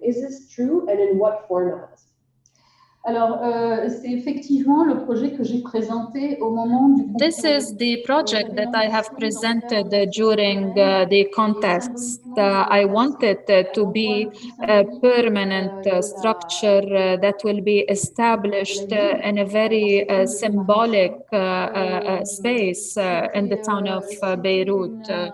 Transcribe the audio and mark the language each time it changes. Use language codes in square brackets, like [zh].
[en] Is this true, and in what format? [fr] Alors, c'est effectivement le projet que j'ai présenté au moment du concours. [en] This is the project that I have presented during the contest. I wanted to be a permanent structure that will be established in a very symbolic space in the town of Beirut.